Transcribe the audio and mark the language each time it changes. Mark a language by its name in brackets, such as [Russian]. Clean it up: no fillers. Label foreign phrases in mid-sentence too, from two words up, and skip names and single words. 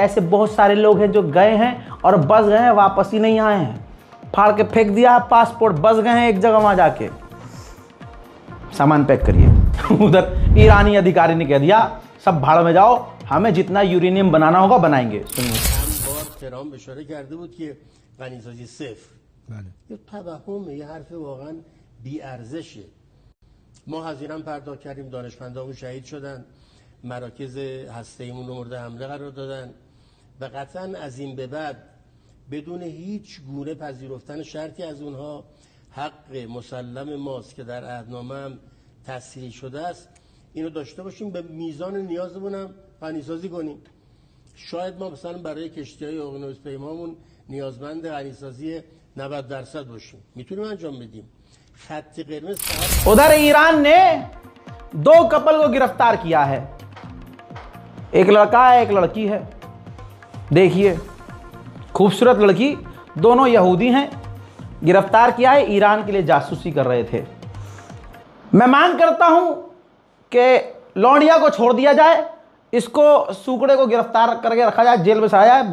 [Hindi] ऐसे बहुत सारे लोग हैं जो गए हैं और बस गए हैं, वापस ही नहीं आए हैं, फाड़ के फेंक दिया पासपोर्ट, बस गए हैं एक जगह, वहां जाके सामान पैक करिए। उधर ईरानी अधिकारी ने कह दिया सब भाड़ में जाओ, हमें जितना यूरेनियम बनाना होगा बनाएंगे। सुनिए। [Persian] غنیسازی صفر یه توهمه، یه حرف واقعا بی‌ارزشه. ما هزینه پرداخت کردیم، دانشمندامون شهید شدن، مراکز هسته‌ایمون رو مورد حمله قرار دادن و قطعا از این به بعد بدون هیچ گونه پذیرفتن شرطی از اونها حق مسلم ماست که در عهدنامه هم تصریح شده است اینو داشته باشیم، به میزان نیازمون هم غنیسازی کنیم. شاید ما مثلا برای کشتی‌های اقیانوس پیمامون نیازمند غنیسازی 90% باشیم، میتونیم انجام بدیم. خط قرمز [Hindi] उधर ईरान ने 2 कपल को गिरफ्तार किया है, एक लड़का है एक लड़की है। देखिए, खूबसूरत लड़की, दोनों यहूदी हैं, गिरफ्तार किया है, ईरान के लिए जासूसी कर रहे थे। मैं मांग करता हूं कि लौंडिया को छोड़ दिया जाए, इसको सूकड़े को गिरफ्तार करके रखा जाए, जेल में सड़ाया जाए।